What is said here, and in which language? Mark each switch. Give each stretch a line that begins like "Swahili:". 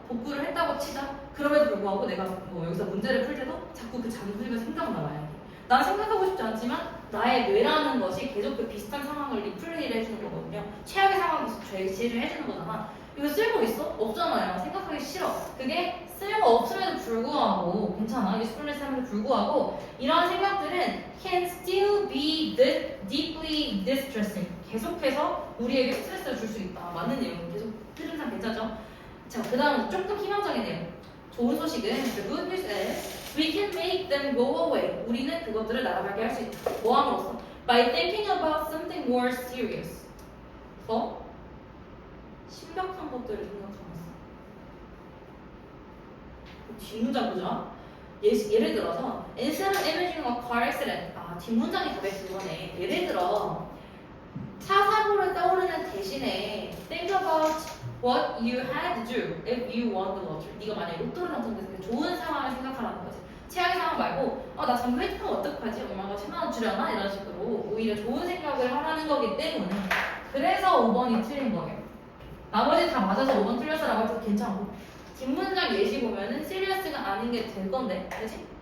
Korean: 복구를 했다고 치자. 그럼에도 불구하고 내가 뭐 여기서 문제를 풀 때도 자꾸 그 잔소리가 생각나 만약에. 난 생각하고 싶지 않지만 나의 뇌라는 것이 계속 그 비슷한 상황을 리플레이를 해주는 거거든요. 최악의 상황에서 제시를 해주는 거잖아. 이거 쓸모 있어? 없잖아요. 생각하기 싫어. 그게 쓸모 없음에도 불구하고 괜찮아.
English: usefulness
Korean: 함에도 불구하고 이런 생각들은
English: can still be deeply distressing.
Korean: 계속해서 우리에게 스트레스를 줄 수 있다. 맞는 내용. 계속 흐름상 괜찮죠? 자, 그 다음 조금 희망적인 내용. 좋은 소식은
English: the good news is we can make them go away.
Korean: 우리는 그것들을 날아가게 할 수 있다. 뭐 함으로써?
English: By thinking about something more serious.
Korean: 더 심각한 것들을 생각하면서. 뒷문장 보자. 예를 들어서
English: instead of imagining a car accident.
Korean: 뒷문장이 답의 그거네. 예를 들어 차 사고를 떠오르는 대신에
English: think about what you had to do if you won the lottery.
Korean: 네가 만약에 로또를 당첨됐을 때 좋은 상황을 생각하라는 거지. 최악의 상황 말고 나 잠금 획득하면 어떡하지? 엄마가 10만 원 주려나? 이런 식으로 오히려 좋은 생각을 하라는 거기 때문에 그래서 5번이 틀린 거예요. 나머지 다 맞아서 5번 틀렸어라고 해도 괜찮고 뒷문장 예시 보면은 시리어스가 아닌 게 될 건데 그치?